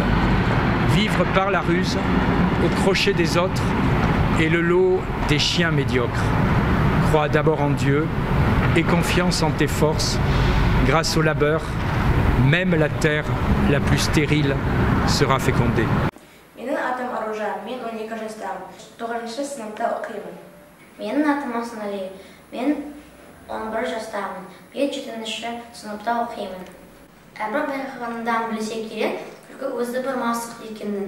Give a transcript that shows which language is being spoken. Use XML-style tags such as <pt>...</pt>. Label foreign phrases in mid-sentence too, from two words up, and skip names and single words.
<fr>Vivre par la ruse, au crochet des autres, est le lot des chiens médiocres. Crois d'abord en Dieu et confiance en tes forces. Grâce au labeur, même la terre la plus stérile sera fécondée.</fr> <kk>Менің атым Аружан, мен 12 жастамын. 9-шы сыныпта оқимын. Менің атым Асанали, мен 11 жастамын. Мен 7-ші сыныпта оқимын. Әрбір байқағанымдан білсе керек, күлкі өзі бір масық екенін.</kk>